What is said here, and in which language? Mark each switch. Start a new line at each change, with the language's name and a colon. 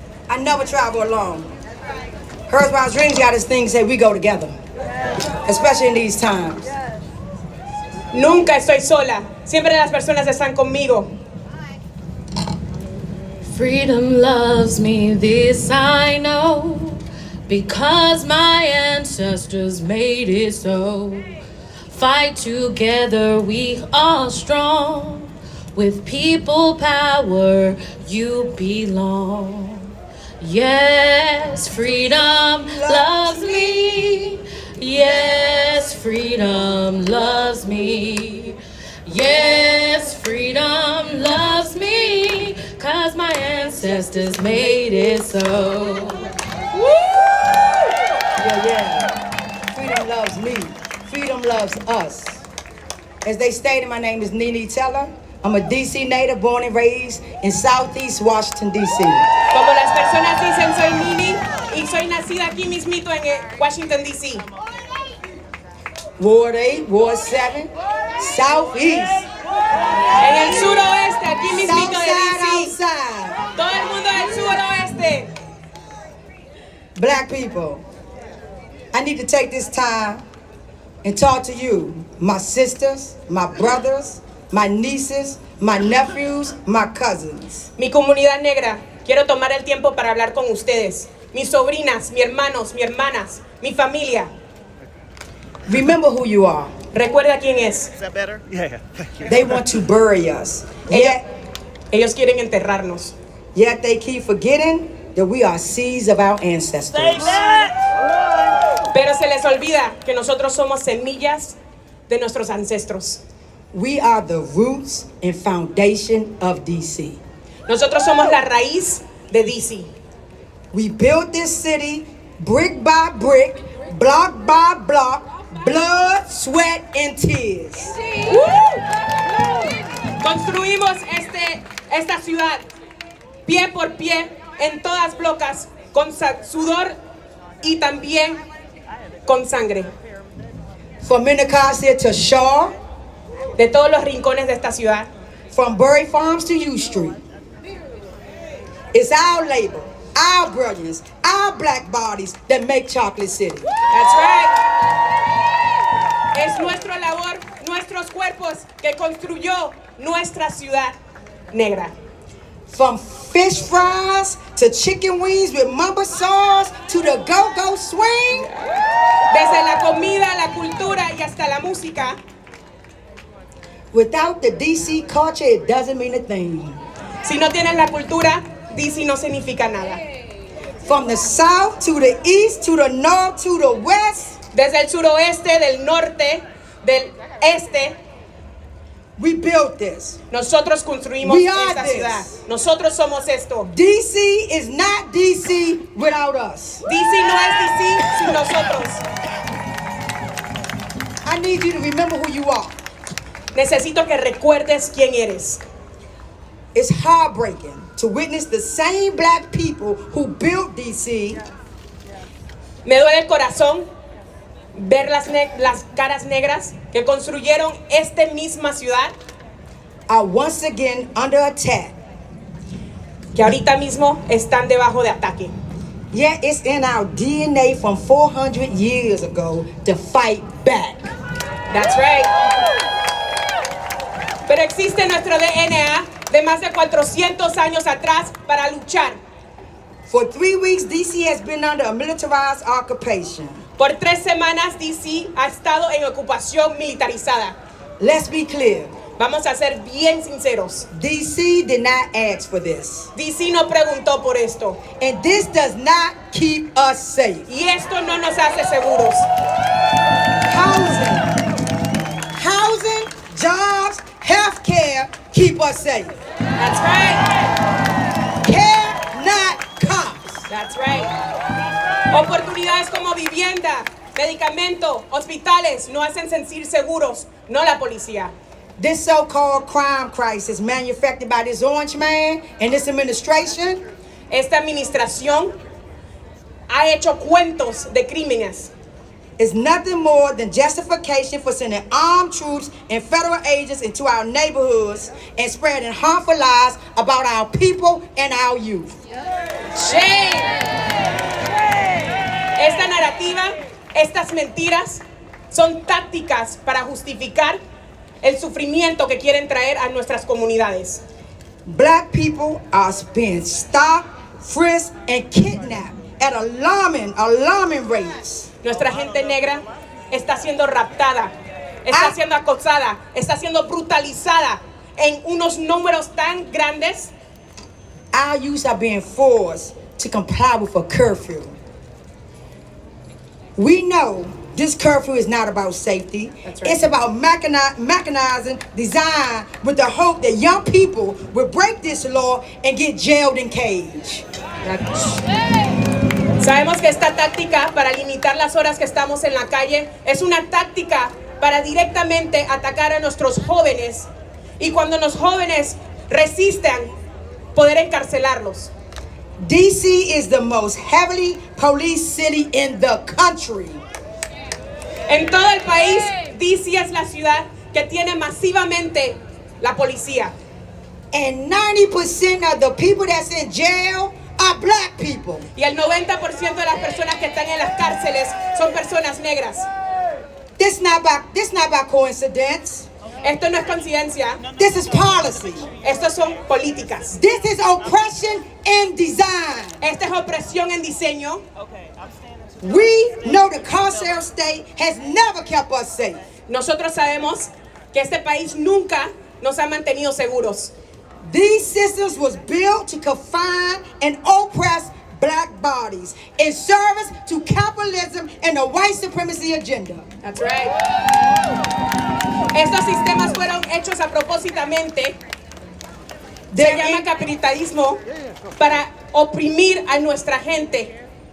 English: I never travel alone. First Round Dreams got this thing say we go together, especially in these times.
Spanish: Nunca estoy sola. Siempre las personas están conmigo.
English: Freedom loves me, this I know, because my ancestors made it so. Fight together, we are strong. With people power, you belong. Yes, freedom loves me. Yes, freedom loves me. Yes, freedom loves me, 'cause my ancestors made it so. Yeah. Freedom loves me. Freedom loves us. As they stated, my name is Nene Taylor. I'm a DC native, born and raised in Southeast Washington, DC.
Spanish: Como las personas dicen, soy Nene y soy nacida aquí mismito en Washington, D.C.
English: Ward 8, Ward 7, Southeast.
Spanish: En el suroeste, aquí mismito de
English: Southside, D.C. outside.
Spanish: Todo el mundo del suroeste.
English: Black people, I need to take this time and talk to you, my sisters, my brothers, my nieces, my nephews, my cousins.
Spanish: Mi comunidad negra, quiero tomar el tiempo para hablar con ustedes. Mis sobrinas, mis hermanos, mis hermanas, mi familia.
English: Remember who you are.
Spanish: Recuerda quién es.
English: Is that better? Yeah. Thank you. They want to bury us.
Spanish: Ellos quieren enterrarnos.
English: Yet they keep forgetting that we are seeds of our ancestors.
Spanish: Pero se les olvida que nosotros somos semillas de nuestros ancestros.
English: We are the roots and foundation of DC.
Spanish: Nosotros somos la raíz de DC.
English: We built this city brick by brick, block by block, blood, sweat, and tears.
Spanish: Construimos esta ciudad pie por pie en todas blocas con sudor y también con sangre.
English: From Minnecasia to Shaw,
Spanish: de todos los rincones de esta ciudad.
English: From Bury Farms to U Street. It's our labor, our brilliance, our black bodies that make Chocolate City. That's right.
Spanish: Es nuestra labor, nuestros cuerpos que construyó nuestra ciudad negra.
English: From fish fries to chicken wings with mamba sauce to the go-go swing.
Spanish: Desde la comida, la cultura y hasta la música.
English: Without the DC culture, it doesn't mean a thing.
Spanish: Si no tienes la cultura, DC no significa nada.
English: From the south to the east to the north to the west.
Spanish: Desde el suroeste, del norte, del este.
English: We built this.
Spanish: Nosotros construimos esta ciudad. Nosotros somos esto.
English: DC is not DC without us.
Spanish: DC no es DC sin nosotros.
English: I need you to remember who you are.
Spanish: Necesito que recuerdes quién eres.
English: It's heartbreaking to witness the same black people who built DC.
Spanish: Me duele el corazón ver las caras negras que construyeron esta misma ciudad.
English: Are once again under attack.
Spanish: Que ahorita mismo están debajo de ataque.
English: Yet it's in our DNA from 400 years ago to fight back. That's right.
Spanish: Pero existe nuestro DNA de más de 400 años atrás para luchar.
English: For 3 weeks, DC has been under a militarized occupation.
Spanish: Por 3 semanas, DC ha estado en ocupación militarizada.
English: Let's be clear.
Spanish: Vamos a ser bien sinceros.
English: DC did not ask for this.
Spanish: DC no preguntó por esto.
English: And this does not keep us safe.
Spanish: Y esto no nos hace seguros.
English: Housing, jobs, health care keep us safe. That's right. Care, not cops. That's right.
Spanish: Oportunidades como vivienda, medicamento, hospitales nos hacen sentir seguros, no la policía.
English: This so-called crime crisis manufactured by this orange man and this administration.
Spanish: Esta administración ha hecho cuentos de crímenes.
English: Is nothing more than justification for sending armed troops and federal agents into our neighborhoods and spreading harmful lies about our people and our youth. Shame.
Spanish: Esta narrativa, estas mentiras son tácticas para justificar el sufrimiento que quieren traer a nuestras comunidades.
English: Black people are being stopped, frisked, and kidnapped at alarming rates.
Spanish: Nuestra gente negra está siendo raptada, está siendo acosada, está siendo brutalizada en unos números tan grandes.
English: Our youth are being forced to comply with a curfew. We know this curfew is not about safety. That's right. It's about mechanizing design with the hope that young people will break this law and get jailed and caged.
Spanish: Sabemos que esta táctica para limitar las horas que estamos en la calle es una táctica para directamente atacar a nuestros jóvenes, y cuando los jóvenes resistan, poder encarcelarlos.
English: DC is the most heavily policed city in the country.
Spanish: En todo el país, DC es la ciudad que tiene masivamente la policía.
English: And 90% of the people that's in jail are black people.
Spanish: Y el 90% de las personas que están en las cárceles son personas negras.
English: This not by coincidence.
Spanish: Esto no es coincidencia.
English: This is policy.
Spanish: Estas son políticas.
English: This is oppression in design.
Spanish: Esta es opresión en diseño.
English: We know the carceral state has never kept us safe.
Spanish: Nosotros sabemos que este país nunca nos ha mantenido seguros.
English: These systems was built to confine and oppress black bodies in service to capitalism and the white supremacy agenda. That's right.
Spanish: Estos sistemas fueron hechos a propósitamente. Se llama capitalismo para oprimir a nuestra gente.